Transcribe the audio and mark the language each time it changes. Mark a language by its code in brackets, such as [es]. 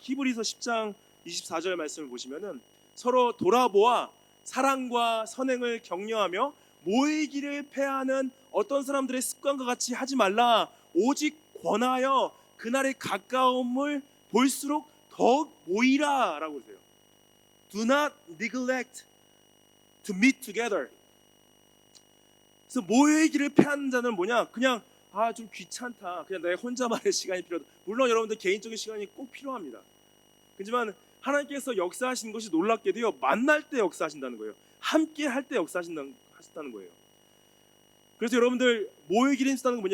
[ko] 히브리서 10장 24절 말씀을 보시면은 서로 돌아보아 사랑과 선행을 격려하며 모이기를 패하는 어떤 사람들의 습관과 같이 하지 말라. 오직 권하여 그날의 가까움을 볼수록 더욱 모이라라고 그러세요. [en] Do not neglect to meet together. [ko] 그래서 모이기를 패하는 자는 뭐냐? 그냥 좀 귀찮다. 그냥 내 혼자만의 시간이 필요하다. 물론 여러분들 개인적인 시간이 꼭 필요합니다. 하지만 하나님께서 역사하시는 것이 놀랍게도요. 만날 때 역사하신다는 거예요. 함께 할 때 역사하신다는 거예요. 그래서 여러분들 모이기를 힘쓰다는 건 뭐냐?